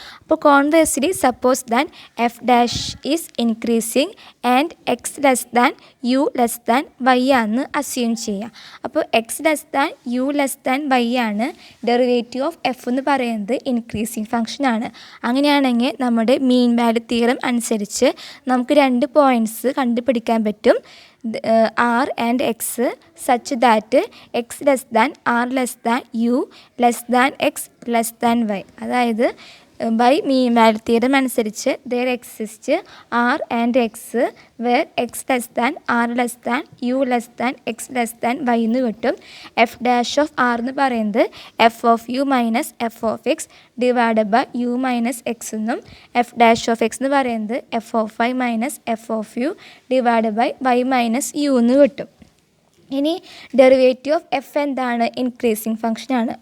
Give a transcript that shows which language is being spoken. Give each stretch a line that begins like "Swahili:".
Malayalam: അപ്പോൾ
English: Conversely suppose than f dash is increasing and x less than u less than y ആണെന്ന് assume ചെയ്യുക. അപ്പോൾ x less than u less than y ആണ് derivative of f എന്ന് പറയുന്നത് increasing function ആണ്.
Malayalam: അങ്ങനെയാണെങ്കിൽ നമ്മുടെ മീൻ വാല്യൂ തിയറം അനുസരിച്ച് നമുക്ക് 2 പോയിൻറ്റ്സ് കണ്ടുപിടിക്കാൻ പറ്റും.
English: R and X such that X less than R less than U less than X less than Y.
Malayalam: അതായത് ബൈ മീൻ വാല്യൂ തിയറം അനുസരിച്ച്
English: there exists R and X where X less than R less than U less than X less than Y
Malayalam: എന്ന് കിട്ടും.
English: F dash of r എന്ന് പറയുന്നത് f of u minus f of x divide by u minus x എന്നും f dash of x എന്ന് പറയുന്നത് f of y minus f of u divide by y minus u എന്ന് കിട്ടും. ഇനി derivative of f എന്താണ്? Increasing function ആണ്.